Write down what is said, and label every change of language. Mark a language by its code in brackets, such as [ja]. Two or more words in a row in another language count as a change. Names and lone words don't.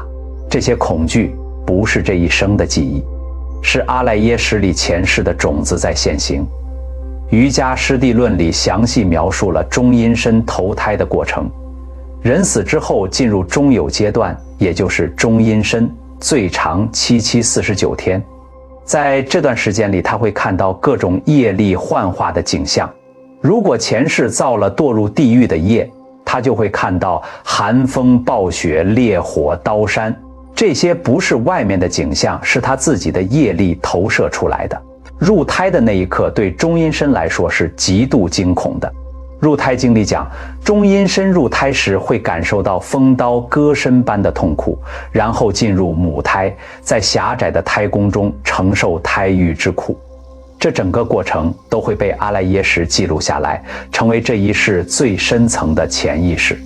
[zh] 這些恐懼不是這一生的記憶，是阿賴耶識裡前世的種子在現行。瑜伽師地論裡詳細描述了中陰身投胎的過程。人死之後進入中有階段，也就是中陰身，最長7749天。在這段時間裡，他會看到各種業力幻化的景象。如果前世造了墮入地獄的業，他就會看到寒風暴雪、烈火刀山。這些不是外面的景象，是他自己的業力投射出來的。入胎的那一刻對中陰身來說是極度驚恐的。入胎經裡講，中陰身入胎時會感受到風刀割身般的痛苦，然後進入母胎，在狹窄的胎宮中承受胎獄之苦。這整個過程都會被阿賴耶識記錄下來，成為這一世最深層的潛意識。